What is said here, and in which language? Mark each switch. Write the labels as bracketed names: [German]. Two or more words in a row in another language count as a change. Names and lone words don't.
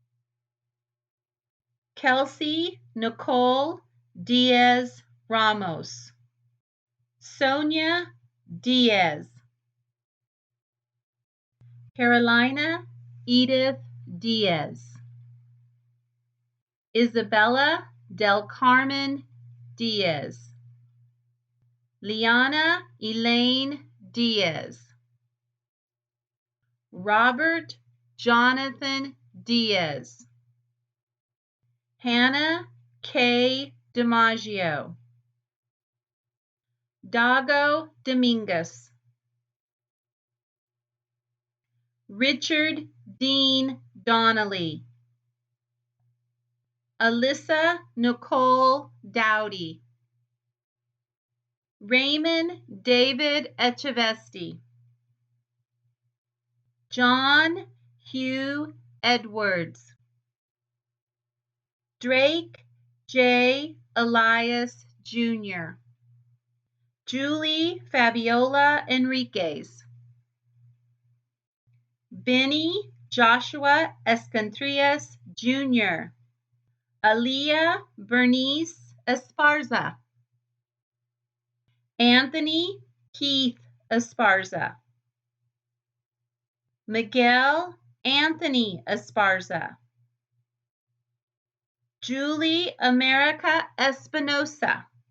[English] Kelsey Nicole Diaz Ramos. Sonia Diaz. Carolina Edith Diaz. Isabella Del Carmen Diaz. Liana Elaine Diaz. Robert Jonathan Diaz. Hannah K. DiMaggio. Dago Dominguez. Richard Dean Donnelly. Alyssa Nicole Dowdy. Raymond David Echeveste. John Hugh Edwards. Drake J. Elias Jr. Julie Fabiola Enriquez. Benny Joshua Escontrias Jr. Aaliyah Bernice Esparza. Anthony Keith Esparza. Miguel Anthony Esparza. Julie America Espinosa.